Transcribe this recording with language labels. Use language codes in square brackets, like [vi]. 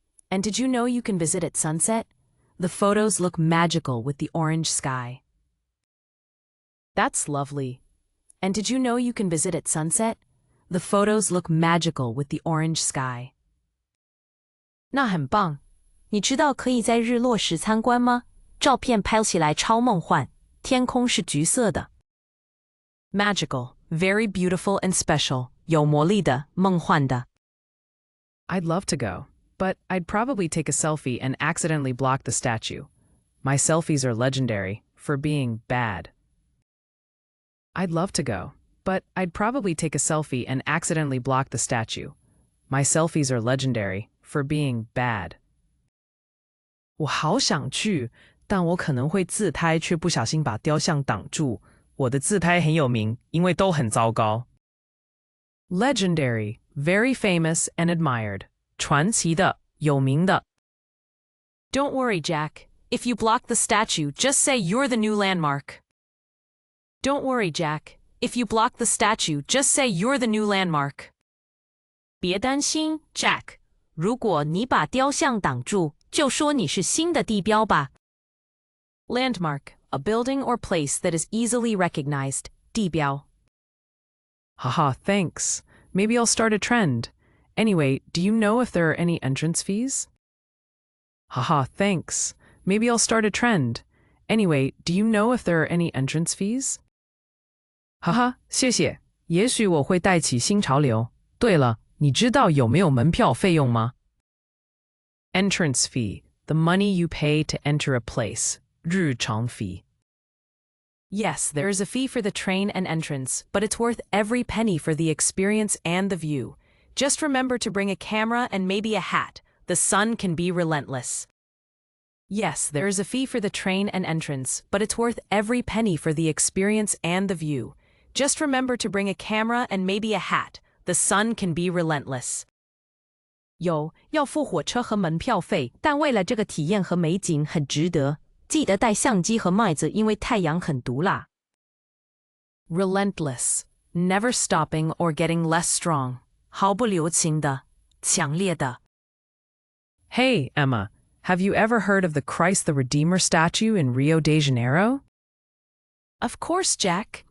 [en] And did you know you can visit at sunset? The photos look magical with the orange sky. That's lovely. And did you know you can visit at sunset? The photos look magical with the orange sky. [zh] 那很棒。你知道可以在日落时参观吗？照片拍起来超梦幻，天空是橘色的。 [en] Magical, very beautiful and special. [zh] 有魔力的，梦幻的。 [en] I'd love to go, but I'd probably take a selfie and accidentally block the statue. My selfies are legendary for being bad. I'd love to go, but I'd probably take a selfie and accidentally block the statue. My selfies are legendary for being bad. [zh] 我好想去，但我可能会自拍，却不小心把雕像挡住。我的自拍很有名，因为都很糟糕。 [en] Legendary, very famous and admired. [zh] 传奇的，有名的。 [en] Don't worry, Jack. If you block the statue, just say you're the new landmark. Don't worry, Jack. If you block the statue, just say you're the new landmark. [zh] 别担心 ，Jack。如果你把雕像挡住，就说你是新的地标吧。 [en] Landmark, a building or place that is easily recognized. [zh] 地标。 [en] Haha, thanks. Maybe I'll start a trend. Anyway, do you know if there are any entrance fees? Haha, thanks. Maybe I'll start a trend. Anyway, do you know if there are any entrance fees? [zh] 哈哈，谢谢。也许我会带起新潮流。对了，你知道有没有门票费用吗？ [en] Entrance fee, the money you pay to enter a place. [zh] 日常fee. [en] Yes, there is a fee for the train and entrance, but it's worth every penny for the experience and the view. Just remember to bring a camera and maybe a hat. The sun can be relentless. Yes, there is a fee for the train and entrance, but it's worth every penny for the experience and the view. Just remember to bring a camera and maybe a hat. The sun can be relentless. [zh] 有，要付火车和门票费，但为了这个体验和美景很值得。记得带相机和麦子，因为太阳很毒辣。 [en] Relentless, never stopping or getting less strong. [zh] 毫不留情的，强烈的。 [en] Hey, Emma, have you ever heard of the Christ the Redeemer statue in Rio de Janeiro? Of course, Jack.